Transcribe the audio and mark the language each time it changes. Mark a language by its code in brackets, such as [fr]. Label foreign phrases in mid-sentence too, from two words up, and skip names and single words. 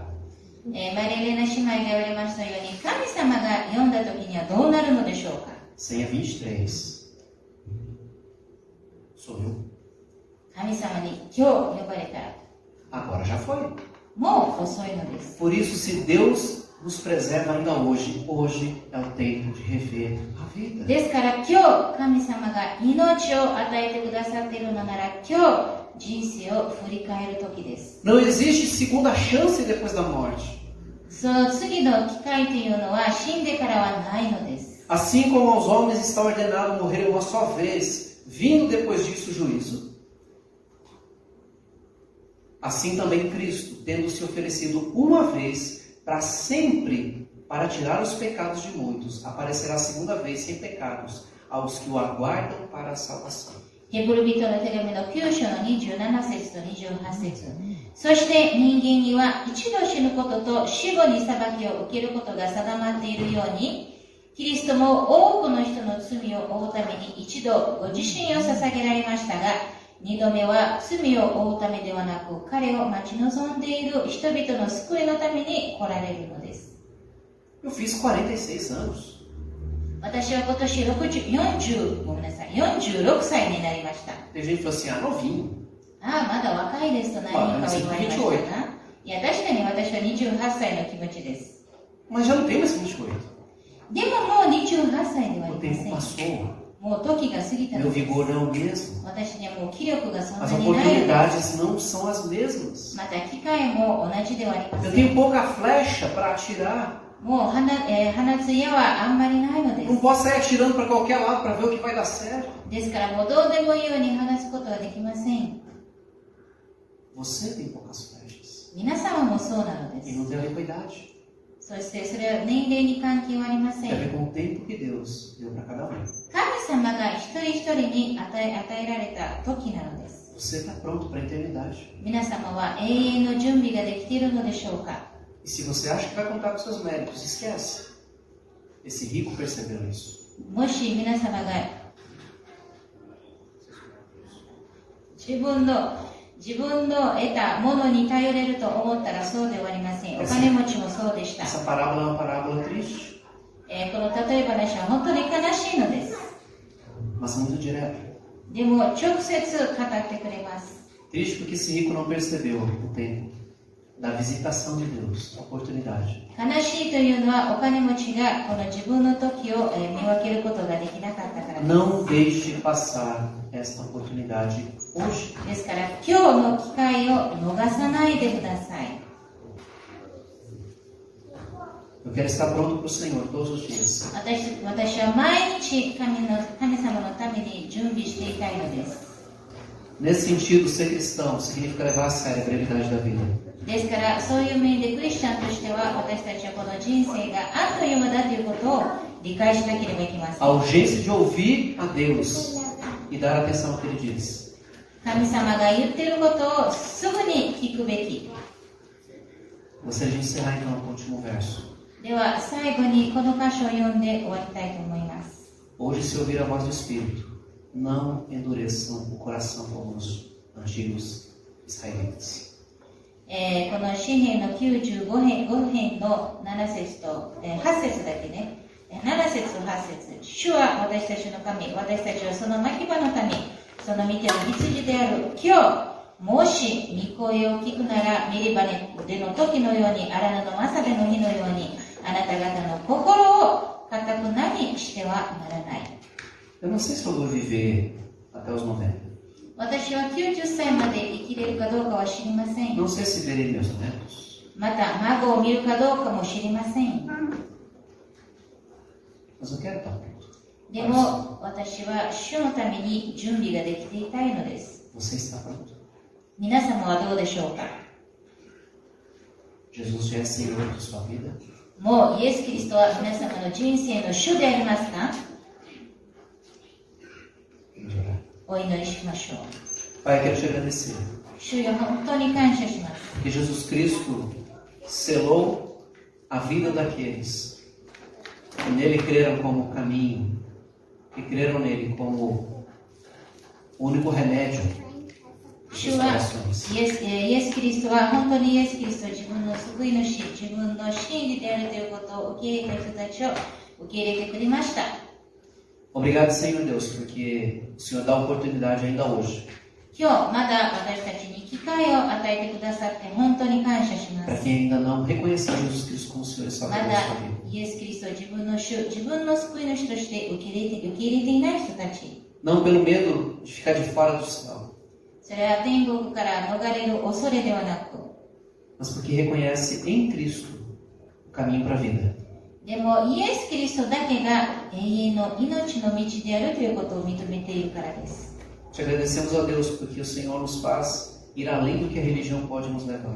[ja] マリレナ姉妹が言われましたように、神様が読んだ時にはどうなるのでしょうか。 [pt] Senha 23. Sou eu. [ja] 神様に今日呼ばれたら [pt] Agora já foi. [ja] もう遅いのです。 [pt] Por isso, se Deus nos preserva ainda hoje, hoje é o tempo de rever a vida. [ja] ですから今日神様が命を与えてくださっているのなら、今日人生を振り返る時です。 [pt] Não existe segunda chance depois da morte. [ja] その次の機会というのは死んでからはないのです。 [pt] Assim como aos homens está ordenado morrer uma só vez, vindo depois disso o juízo. Assim também Cristo, tendo se oferecido uma vez para sempre para tirar os pecados de muitos, aparecerá a segunda vez sem pecados aos que o aguardam para a salvação. [ja] ヘブル人の手紙の9章の27節と28節。そして人間には一度死ぬことと死後に裁きを受けることが定まっているように、キリストも多くの人の罪を負うために一度ご自身を捧げられましたが、二度目は罪を負うためではなく、彼を待ち望んでいる人々の救いのために来られるのです。 [pt] Eu fiz 46 anos. [ja] 私は今年46歳になりました。 [pt] Tem gente que falou assim, novinho. [ja] ああ、まだ若いですと何人かは言われましたが、いや、確かに私は28歳の気持ちです。 [pt] Mas já não tem mais 28. [ja] でももう28歳ではあ [pt] O [ja] りま [pt] tempo [ja] せん。 [pt] passou. [ja] もう時が過ぎたの [pt] Meu [ja] です。 [pt] vigor não é o mesmo. [ja] 私にはもう気力がそん [pt] As [ja] なにないので [pt] oportunidades não são as mesmas. [ja] また機会も同じではありま [pt] Eu [ja] せん。 [pt] tenho pouca flecha para atirar. [ja] もう放つ矢はあんまりないので [pt] Não [ja] す。 [pt] posso sair atirando para qualquer lado para ver o que vai dar certo. [ja] ですからもうどうでもいいように放つことはできません。 [pt] Você tem poucas flechas. [ja] 皆様もそうなので [pt] E [ja] す。 [pt] não tem a ver com a idade. [ja] そしてそれは年齢に関係はありませ [pt] Tem a [ja] ん。 [pt] ver com o tempo que Deus deu para cada um. [ja] 神様が一人一人に与えられた時なのです。 [pt] Você está pronto para a eternidade. [ja] 皆様は永遠の準備ができているのでしょうか。 [pt] E se você acha que vai contar com seus méritos, esquece. Esse rico percebeu isso. [ja] もし皆様が自分の得たものに頼れると思ったらそうではありません。お金持ちもそうでした。 [pt] Essa parábola é uma parábola triste, [ja] この例え話は本当に悲しいのです。 [pt] mas muito direta. [ja] でも直接語ってくれます。 [pt] Triste porque esse rico não percebeu o tempo da visitação de Deus, a oportunidade. [ja] 悲しいというのはお金持ちがこの自分の時を見分けることができなかったからです。 [pt] Não deixe passar esta oportunidade hoje. [ja] ですから今日の機会を逃さないでください。 [pt] Eu quero estar pronto para o Senhor todos os dias. [ja] 私は毎日神様のために準備していたいのです。 [pt] Nesse sentido, ser cristão significa levar a sério a brevidade da vida. [ja] ですから、そういう面でクリスチャンとしては、私たちはこの人生があっという間だということを理解しなければいけません。 [pt] A urgência de ouvir a Deus e dar atenção ao que Ele diz. [ja] 神様が言っていることをすぐに聞くべき。 [pt] Gostaria de encerrar então com o último verso. [ja] では、最後にこの箇所を読んで終わりたいと思います。 [pt] Hoje, se ouvir a voz do Espírito, não endureçam o coração como os antigos israelitas. [ja] この詩編の95編の7節と、8節だけね。7節と8節。主は私たちの神、私たちはその牧場の民、その見ての羊である。今日、もし御声を聞くなら、メリバでの時のように、荒野のマサベの日のように、あなた方の心を固くなにしてはならない。 [pt] Eu não sei se eu vou viver até os 90. [ja] 私は90歳まで生きれるかどうかは知りません。 [pt] Não sei se verei meus netos. [ja] また、孫を見るかどうかも知りません。 [pt] Mas eu quero estar pronto. [ja] でも、私は主のために準備ができていたいのです。 [pt] Você está pronto? [ja] 皆様はどうでしょうか。 [pt] Jesus já é Senhor de sua vida? [ja] もうイエス・キリストは皆様の人生の主でありますか。 [pt] Vamos orar. [ja] お祈りしましょう。 [pt] Pai, quero te agradecer. [ja] 主よ、本当に感謝します。 [pt] Que Jesus Cristo selou a vida daqueles que nele creram como caminho, que creram nele como o único remédio dos [ja] 主 [pt] seus [ja] は [pt] corações. [ja] イエス・キリストは本当にイエス・キリストを自分の救い主、自分の真理であるということを受け入れた人たちを受け入れてくれました。 [pt] Obrigado, Senhor Deus, porque o Senhor dá oportunidade ainda hoje [ja] 今日まだ私たちに機会を与えてくださって本当に感謝しま [pt] para [ja] す。 [pt] quem ainda não reconheceu Jesus Cristo como Senhor e [ja] ま [pt] Salvador [ja] だ [pt] da sua vida. [ja] イエス・キリストを自分の主、自分の救い主として受け入れていない人たち。 [pt] Não pelo medo de ficar de fora do céu, [ja] それは天国から逃れる恐れではなく、 [pt] mas porque reconhece em Cristo o caminho para a vida. [ja] でもイエス・キリストだけが永遠の命の道であるということを認めているからです。 [pt] Te agradecemos a Deus porque o Senhor nos faz ir além do que a religião pode nos levar.